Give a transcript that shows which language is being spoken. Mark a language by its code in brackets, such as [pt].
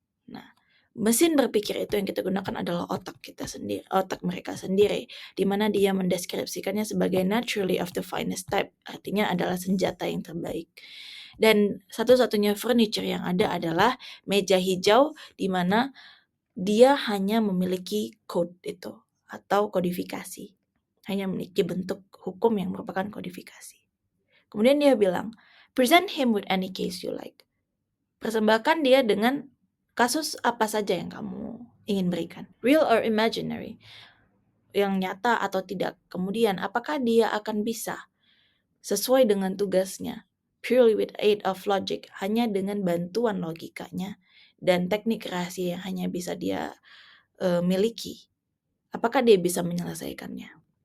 [id] Nah, mesin berpikir itu yang kita gunakan adalah otak mereka sendiri, di mana dia mendeskripsikannya sebagai [en] naturally of the finest type, [id] artinya adalah senjata yang terbaik. Dan satu-satunya furniture yang ada adalah meja hijau, di mana dia hanya memiliki code itu atau kodifikasi, hanya memiliki bentuk hukum yang merupakan kodifikasi. Kemudian dia bilang, [en] present him with any case you like. [id] Persembahkan dia dengan kasus apa saja yang kamu ingin berikan, [en] real or imaginary, [id] yang nyata atau tidak. Kemudian apakah dia akan bisa sesuai dengan tugasnya, [en] purely with aid of logic, [id] hanya dengan bantuan logikanya dan teknik rahasia yang hanya bisa dia miliki, apakah dia bisa menyelesaikannya?